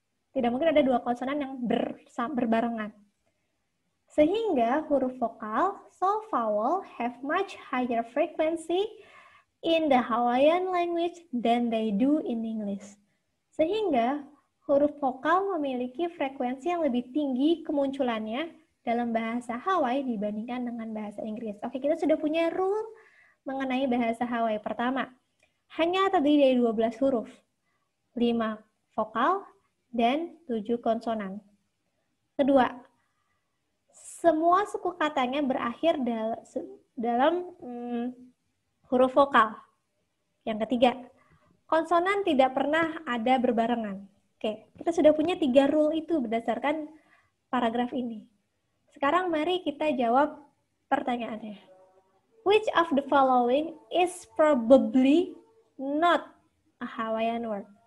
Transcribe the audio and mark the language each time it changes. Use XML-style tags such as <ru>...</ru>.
<id>Tidak mungkin ada 2 konsonan yang berbarengan. Sehingga huruf vokal,</id> <en>so vowel have much higher frequency in the Hawaiian language than they do in English.</en> <id>Sehingga huruf vokal memiliki frekuensi yang lebih tinggi kemunculannya dalam bahasa Hawaii dibandingkan dengan bahasa Inggris. Oke, kita sudah punya rule mengenai bahasa Hawaii. Pertama, hanya terdiri dari 12 huruf, 5 vokal, dan 7 konsonan. Kedua, semua suku katanya berakhir dalam huruf vokal. Yang ketiga, konsonan tidak pernah ada berbarengan. Oke, kita sudah punya 3 rule itu berdasarkan paragraf ini. Sekarang mari kita jawab pertanyaannya.</id> <en>Which of the following is probably not a Hawaiian word?</en>